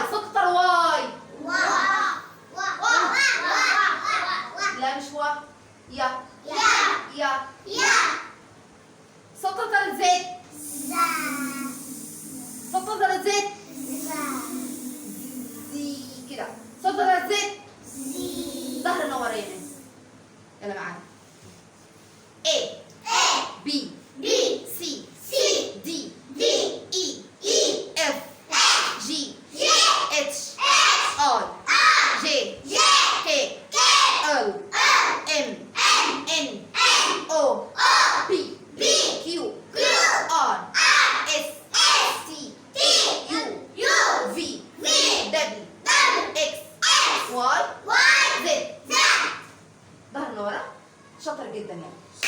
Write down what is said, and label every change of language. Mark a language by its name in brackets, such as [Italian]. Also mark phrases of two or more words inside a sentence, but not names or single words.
[Arabic] صوت لتر واي. لا مش و. يا. يا. صوت لتر زد. صوت لتر زد. زي كده. صوت لتر زد. ظهر نور يا ناس. يلا معانا. [English] A B C D E F G H I J K L M N O P Q R S T U V W X Y Z. [Arabic] ظهر لورا. شاطر جدا يعني.